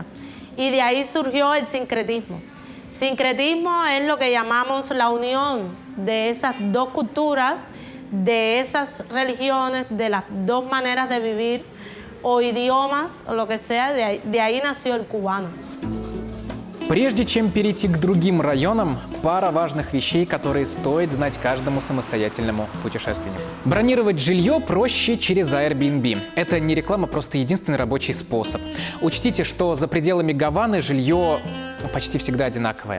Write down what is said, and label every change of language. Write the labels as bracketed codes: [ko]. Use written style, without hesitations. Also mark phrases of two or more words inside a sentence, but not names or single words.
[es] Y de ahí surgió el sincretismo. Sincretismo es lo que llamamos la unión de esas dos culturas, de esas religiones, de las dos maneras de vivir o idiomas o lo que sea, de ahí nació el cubano. [ru] Прежде чем перейти к другим районам, пара важных вещей, которые стоит знать каждому самостоятельному путешественнику. Бронировать жилье проще через Airbnb. Это не реклама, просто единственный рабочий способ. Учтите, что за пределами Гаваны жилье почти всегда одинаковое.